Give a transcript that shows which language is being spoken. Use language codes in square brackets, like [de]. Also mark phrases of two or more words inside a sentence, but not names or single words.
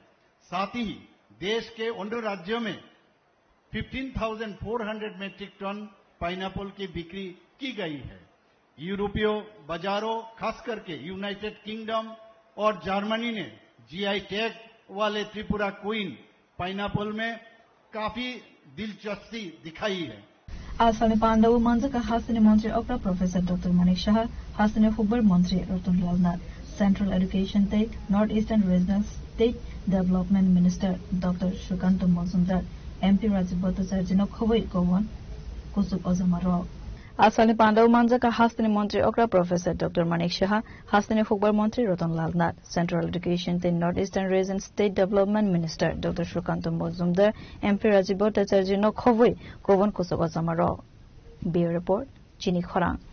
[hi] साथ ही देश के अन्य राज्यों में 15,400 मेट्रिक टन पाइनएप्पल की बिक्री की गई है। यूरोपीय बाजारों, खास करके यूनाइटेड किंगडम और जर्मनी ने जीआई टैग वाले त्रिपुरा क्वीन पाइनएप्पल में काफी दिलचस्पी दिखाई है। [trp] आसामी पांडव मंजका हास्तेनि मंत्री अक्रा प्रोफेसर डॉक्टर मानिक शाह, हास्तेनि फुटबल मंत्री रतन लाल नाथ, [en] Central Education Tech North Eastern Regional State Development Minister [trp] डॉक्टर श्रीकांत मजुमदार, एमपी राजीव भट्टाचार्य नखबै गवन कुसुक अजमारो। आसामी पांडव मंजका हास्तेनि मंत्री अक्रा प्रोफेसर डॉक्टर मानिक शाह, हास्तेनि फुटबल मंत्री रतन लाल नाथ, [en] Central Education Tech North Eastern Region State Development Minister [trp] डॉक्टर श्रीकांत मजुमदार, एमपी राजीव भट्टाचार्य नखबै गवन कुसुक अजमारो। [en] bureau report [trp] चिनी खरां।